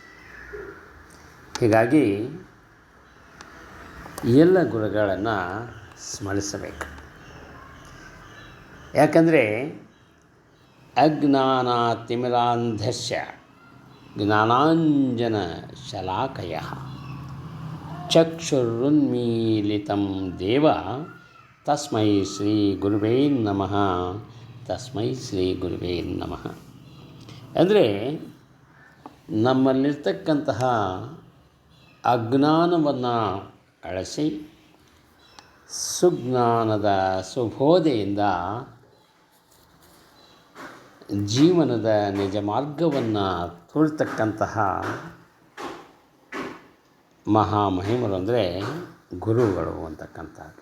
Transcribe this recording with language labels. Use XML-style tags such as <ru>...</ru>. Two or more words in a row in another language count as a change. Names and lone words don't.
<kn>ಹೀಗಾಗಿ ಎಲ್ಲ ಗುರುಗಳನ್ನು ಸ್ಮರಿಸಬೇಕು.</kn> <sa>ಯಾಕಂದರೆ ಅಜ್ಞಾನಾತಿಮಿರಾಂಧಸ್ಯ ಜ್ಞಾನಾಂಜನ ಶಲಾಕಯಃ ಚಕ್ಷುರುನ್ಮೀಲಿತಂ ದೇವ ತಸ್ಮೈ ಶ್ರೀ ಗುರುವೇ ನಮಃ. ತಸ್ಮೈ ಶ್ರೀ ಗುರುವೇ ನಮಃ</sa> <kn>ಅಂದರೆ ನಮ್ಮಲ್ಲಿರ್ತಕ್ಕಂತಹ ಅಜ್ಞಾನವನ್ನು ಅಳಿಸಿ ಸುಜ್ಞಾನದ ಸುಬೋಧೆಯಿಂದ ಜೀವನದ ನಿಜ ಮಾರ್ಗವನ್ನು ತೋರ್ತಕ್ಕಂತಹ ಮಹಾಮಹಿಮರು ಅಂದರೆ ಗುರುಗಳು ಅಂತಕ್ಕಂಥದ್ದು.</kn>